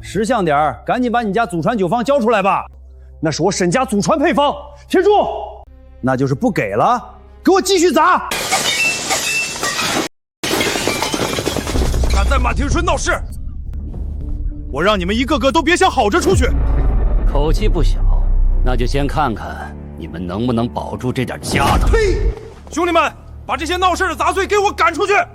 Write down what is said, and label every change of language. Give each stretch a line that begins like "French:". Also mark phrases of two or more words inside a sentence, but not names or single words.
Chinese: 識相點兒，趕緊把你家祖傳酒方交出來吧！那是我沈家祖傳配方，鐵柱，那就是不給了，給我繼續砸！敢在馬庭春鬧事，我讓你們一個個都別想好着出去。口氣不小，那就先看看你們能不能保住這點家當。嘿，兄弟們，把這些鬧事的雜碎給我趕出去！